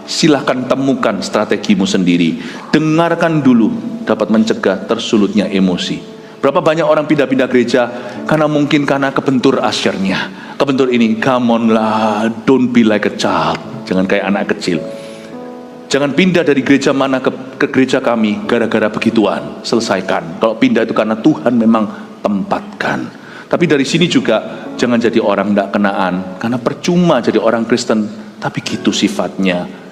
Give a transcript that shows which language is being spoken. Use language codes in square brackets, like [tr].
[id] Silahkan temukan strategimu sendiri. Dengarkan dulu dapat mencegah tersulutnya emosi. Berapa banyak orang pindah-pindah gereja karena kebentur asyarnya, kebentur ini. [en] Come on lah, don't be like a child. [id] Jangan kayak anak kecil. Jangan pindah dari gereja mana ke gereja kami gara-gara begituan. Selesaikan. Kalau pindah itu karena Tuhan memang tempatkan. Tapi dari sini juga jangan jadi orang tidak kenaan, karena percuma jadi orang Kristen tapi gitu sifatnya.